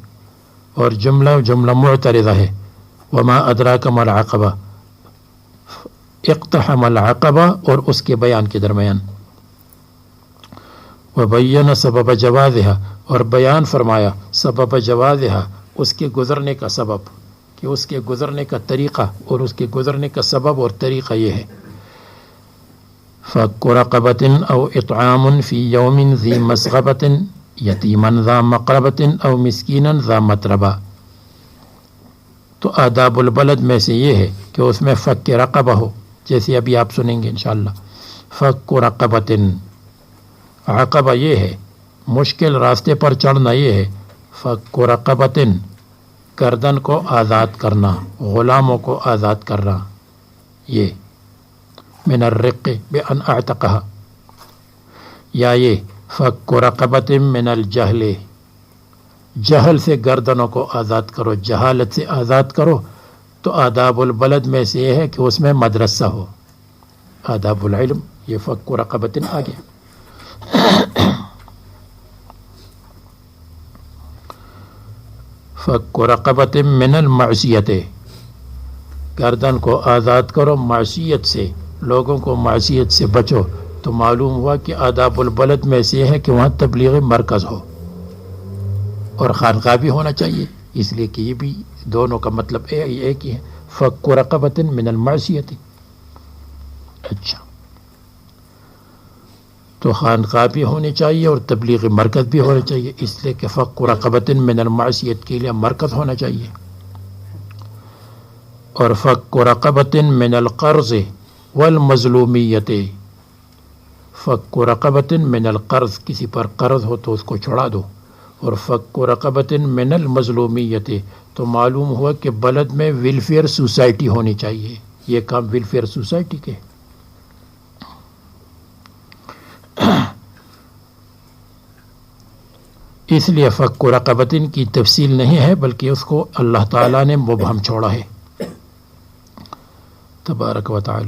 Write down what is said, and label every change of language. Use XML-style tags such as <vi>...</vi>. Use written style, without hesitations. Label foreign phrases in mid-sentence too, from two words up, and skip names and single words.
<ur>اور جملہ معترضہ ہے،</ur> <ar>وما ادراک مل عقبہ، اقتحم العقبہ</ar> <ur>اور اس کے بیان کے درمیان.</ur> <ar>وبین سبب جوازها،</ar> <ur>اور بیان فرمایا</ur> <ar>سبب جوازها،</ar> <ur>اس کے گزرنے کا سبب، کہ اس کے گزرنے کا طریقہ اور اس کے گزرنے کا سبب اور طریقہ یہ ہے.</ur> <ar>فَكُّ رَقَبَةٍ أَوْ إِطْعَامٌ فِي يَوْمٍ ذِي مَسْغَبَةٍ يَتِيمًا ذَا مَقْرَبَةٍ أَوْ مِسْكِينًا ذَا مَتْرَبَةٍ.</ar> <ur>تو</ur> <ar>آداب البلد</ar> <ur>میں سے یہ ہے کہ اس میں</ur> <ar>فک رقبہ</ar> <ur>ہو، جیسے ابھی آپ سنیں گے انشاءاللہ.</ur> <ar>فک رقبتن،</ar> <ur>عقبہ یہ ہے مشکل راستے پر چڑھنا، یہ ہے</ur> <ar>فک رقبتن</ar> <ur>گردن کو آزاد کرنا، غلاموں کو آزاد کرنا.</ur> <ar>یہ من الرق بأن اعتقها،</ar> <ur>یا یہ</ur> <ar>فک رقبت من الجہل،</ar> <ur>جہل سے گردنوں کو آزاد کرو، جہالت سے آزاد کرو. تو</ur> <ar>آداب البلد</ar> <ur>میں سے یہ ہے کہ اس میں مدرسہ ہو.</ur> <ar>آداب العلم</ar> <ur>یہ</ur> <ar>فک رقبت</ar> <ur>آ گیا.</ur> <ar>فک رقبت من المعصیت،</ar> <ur>گردن کو آزاد کرو معصیت سے، لوگوں کو معصیت سے بچو. تو معلوم ہوا کہ</ur> <ar>آداب البلد</ar> <ur>میں سے ہے کہ وہاں تبلیغ مرکز ہو اور خانقاہ بھی ہونا چاہیے، اس لیے کہ یہ بھی دونوں کا مطلب ایک ہی ہے.</ur> <ar>فک رقبت من المعصیت.</ar> <ur>اچھا، تو خانقاہ بھی ہونی چاہیے اور تبلیغ مرکز بھی ہونا چاہیے، اس لیے کہ</ur> <ar>فک رقبت من المعصیت</ar> <ur>کے لیے مرکز ہونا چاہیے.</ur> <ar>اور فک رقبت من القرض والمظلومیت، فک رقبت من القرض،</ar> <ur>کسی پر قرض ہو تو اس کو چھڑا دو.</ur> <ar>اور فک رقبت من المظلومیت،</ar> <ur>تو معلوم ہوا کہ بلد میں ویلفیئر سوسائٹی ہونی چاہیے. یہ کام ویلفیئر سوسائٹی کے. اس لیے</ur> <ar>فک رقبت</ar> <ur>کی تفصیل نہیں ہے، بلکہ اس کو اللہ تعالیٰ نے مبہم چھوڑا ہے</ur> <ar>تبارک و تعالی.</ar>